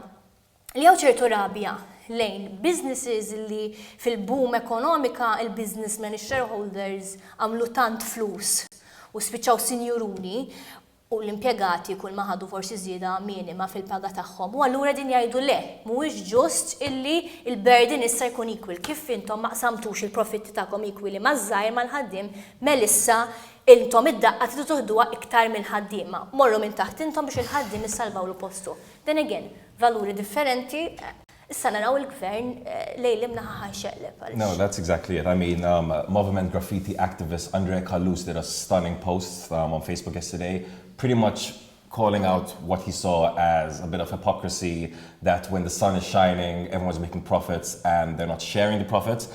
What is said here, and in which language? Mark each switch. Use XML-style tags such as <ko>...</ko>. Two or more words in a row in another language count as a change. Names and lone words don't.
<mt>Li hawn ċertu rabja lejn businesses li fil-boom ekonomika il-businessmen, il-shareholders għamlu tant flus u spiċċaw sinjuruni u l-impjegati kull ma ħadu forsi żieda minima fil-paga tagħhom. U allura din jgħidu le, mhuwiex ġust illi l-burden issa jkun equal. Kif intom ma qsamtux il-profitti tagħkom equally maż-żgħir mal-ħaddiem, melissa intom id-daqqa tridu toħduha iktar mill-ħaddiema. Morru minn taħt intom biex il-ħaddiem issalvaw l-postu.</mt> <en>Then again,</en> <mt>valuri differenti. Issa naraw il-gvern lejlim naħa xeqleb.</mt> <en>No, that's exactly it. I mean, movement graffiti activist Andrea Kalus did a stunning post on Facebook yesterday, pretty much calling out what he saw as a bit of hypocrisy, that when the sun is shining, everyone's making profits and they're not sharing the profits.</en>